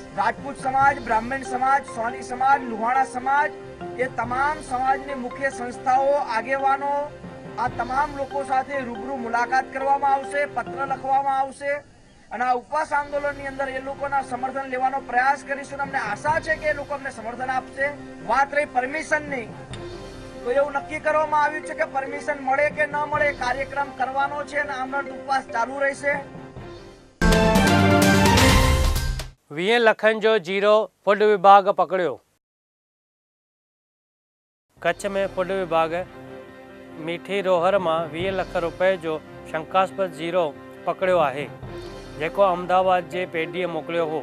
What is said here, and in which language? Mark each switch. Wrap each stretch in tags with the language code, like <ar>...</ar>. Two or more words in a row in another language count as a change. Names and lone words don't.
<gu>રાજપૂત સમાજ, બ્રાહ્મણ સમાજ, સોની સમાજ, લુહાણા સમાજ, એ તમામ સમાજની મુખ્ય સંસ્થાઓ, આગેવાનો, આ તમામ લોકો સાથે રૂબરૂ મુલાકાત કરવામાં આવશે, પત્ર લખવામાં આવશે અને આ ઉપવાસ આંદોલનની અંદર એ લોકોના સમર્થન લેવાનો પ્રયાસ કરીશું। અમને આશા છે કે એ લોકો અમને સમર્થન આપશે। વાત રહી પરમિશનની, તો એવું નક્કી કરવામાં આવ્યું છે કે પરમિશન મળે કે ન મળે કાર્યક્રમ કરવાનો છે અને આમરણ ઉપવાસ ચાલુ રહેશે।</gu> <sd>वीह लखनि जो जीरो फूड विभाग पकड़ियो। कच्छ में फूड विभाग मीठी रोहर में 20 लख रुपए जो शंकास्पद जीरो पकड़ियो आहे, जेको अहमदाबाद जे पेढीअ मोकिलियो हो।</sd>